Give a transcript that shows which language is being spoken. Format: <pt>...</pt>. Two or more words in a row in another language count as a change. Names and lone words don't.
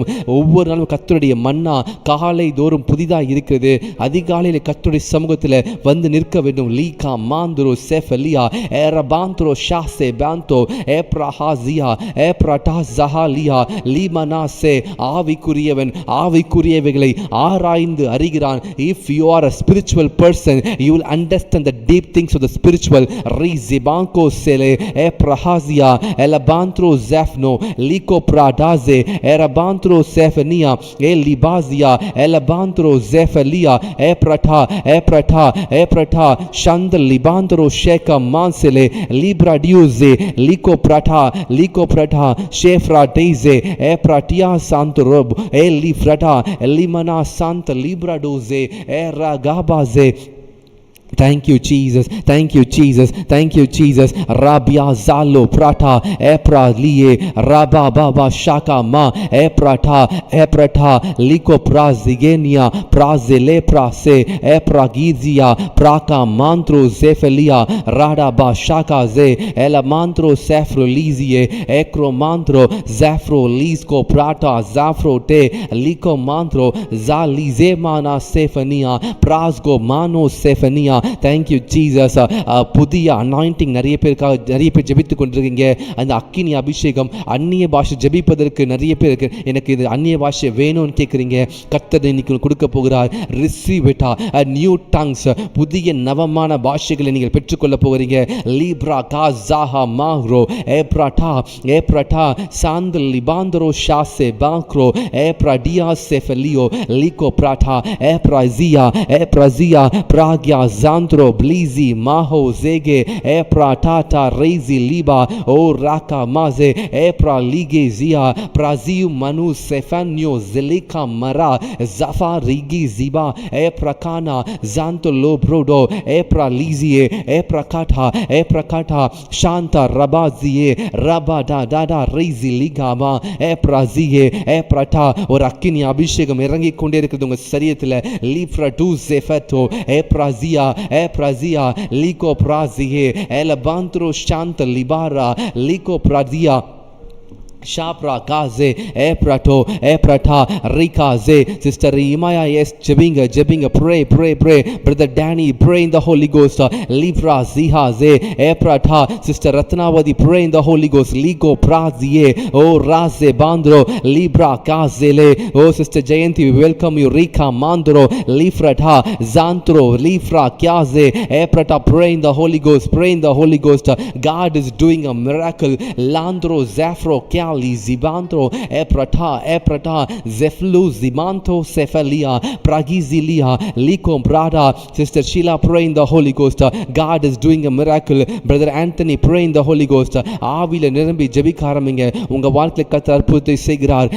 <ta>ஒவ்வொரு நாளும் கர்த்தருடைய மன்னா காலை தோறும் புதிதாக இருக்கிறது. அதிகாலையில் கர்த்தருடைய சமூகத்தில் வந்து நிற்க வேண்டும். லீகா மாந்துரோ செஃபலியா ஏரபாந்த்ரோ ஷாசே பாந்தோ ஏப்ரஹாசியா ஏப்ரடா ஜஹாலியா லீமனாசே. ஆவிக்குரியவன் ஆவிக்குரியவைகளை ஆராய்ந்து அறிகிறான்.</ta> <en>If you are a spiritual person, you will understand the deep things of the spiritual. Rizibanko sele eprahazia elabantro zef liko pradaze erabantro sefania elibazia elabantro zefalia eprata shandal libantro sheka mansele libradiuze liko prata shefra deze epratia santrob elifrata elimana sant libradoze eragabaze. Thank you Jesus, thank you Jesus, thank you Jesus. Rabia zalo prata epra liye raba baba shaka ma eprata liko prazigenia prazele prase epragizia praka mantro zefelia rada ba shaka ze ela mantro sefro lizie ekro mantro zafro lisko prata zafro te liko mantro zalize mana sefania prasgo mano sefania. Thank you Jesus.</en> <ta>புதிய அனாயிண்டிங் நிறைய பேர் ஜெபித்துக் கொண்டிருக்கீங்க. அந்த அக்கினி அபிஷேகம் அந்நிய பாஷை ஜெபிப்பதற்கு நிறைய பேருக்கு எனக்கு இது அந்நிய பாஷை வேணும்னு கேட்குறீங்க. கர்த்தர் இன்னைக்கு கொடுக்க போகிறார்.</ta> <en>receive it new tongues.</en> <ta>புதிய நவமான பாஷைகளை நீங்கள் பெற்றுக்கொள்ள போகிறீங்க. லீப்ரா காஸாஹா மாஹ்ரோ ஏப்ரட்டா சாந்தல் லிபாந்தரோ ஷாசே பாக்ரோ ஏப்ரடியா செஃபலியோ லிகோ பிராட்டா ஏப்ராசியா பிராக்யா Zandro blizi maho zege epra tata reizi liba o raka maze epra lige zia praziu manu sefanyo zelika mara zafa rigi ziba epra kana zanto lobrodo epra lizie epra kata shanta rabazie rabada dada reizi ligama epra zie epra ta. ஒரு அக்கினி அபிஷேகம் இறங்கி கொண்டே இருக்குது உங்க சரீரத்தில். லீப்ரா டு செஃபட்டோ எப்ராசியா Eprazia liko prazie elabantro shanta libara liko prazia Shapra kaze eprato eprata rikaze.</ta> <en>Sister Imaya, yes, jebinga, pray. Brother Danny, pray in the Holy Ghost. Libra zihaze eprata. Sister Ratnavadi, pray in the Holy Ghost. Ligo prazie o raze bandro libra kazele. Oh Sister Jayanti, we welcome you. Rika mandro lifrata zantro lifra kyaze eprata. Pray in the Holy Ghost. God is doing a miracle. Landro zafro kyali zibantro eprata zeflu zimanto sefalia pragizilia likom brada. Sister Sheila, pray in the Holy Ghost. God is doing a miracle. Brother Anthony, pray in the Holy Ghost.</en> <ta>ஆவில நிரம்பி ஜெபிக்க ஆரம்பிங்க. உங்க வாழ்க்கையில கர்த்தர் அற்புதத்தை செய்கிறார்.</ta>